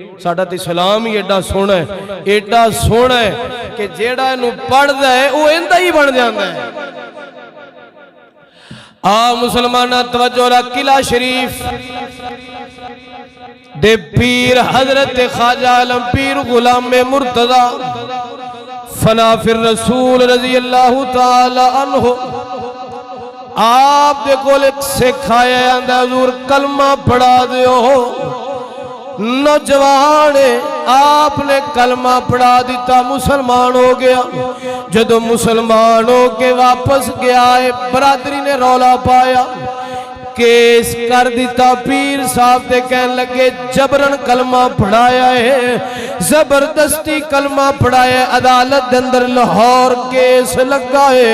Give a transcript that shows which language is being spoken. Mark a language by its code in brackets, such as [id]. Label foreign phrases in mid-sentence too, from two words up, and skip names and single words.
[pa] ساڈا تے اسلام ہی ایڈا سوہنا ہے کہ جیڑا اینوں پڑھدا ہے وہ اندا ہی بن جاندا ہے. آ مسلماناں توجہ رکھ کلا شریف دے پیر حضرت خواجہ عالم پیر غلام مرتضی فنا فی رسول [ar] رضي الله تعالى عنه [pa] آپ دے کول ایک سکھ آیا آندا حضور کلمہ پڑھا دیو. نوجوان آپنے کلمہ پڑھا دتا مسلمان ہو گیا. جدوں مسلمان ہو کے واپس گیا ہے برادری نے رولا پایا کیس کر دتا پیر صاحب دے کہن لگے جبراً کلمہ پڑھایا ہے زبردستی کلمہ پڑھایا عدالت دے اندر لاہور کیس لگا ہے.